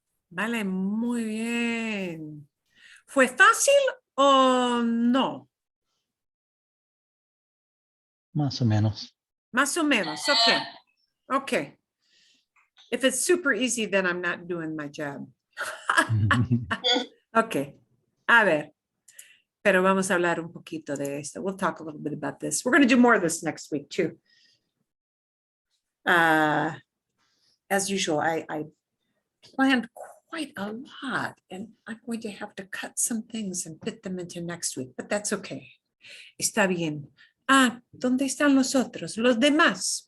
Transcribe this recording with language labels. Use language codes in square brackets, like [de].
[es] Vale, muy bien. ¿Fue fácil o no? Más o menos. Más o menos. Okay. Okay. [en] If it's super easy, then I'm not doing my job. [es] Okay. A ver. Pero vamos a hablar un poquito de esto. [en] We'll talk a little bit about this. We're going to do more of this next week too. As usual, I planned quite a lot, and I'm going to have to cut some things and fit them into next week, but that's okay. [es] Está bien. ¿Dónde están los otros? Los demás.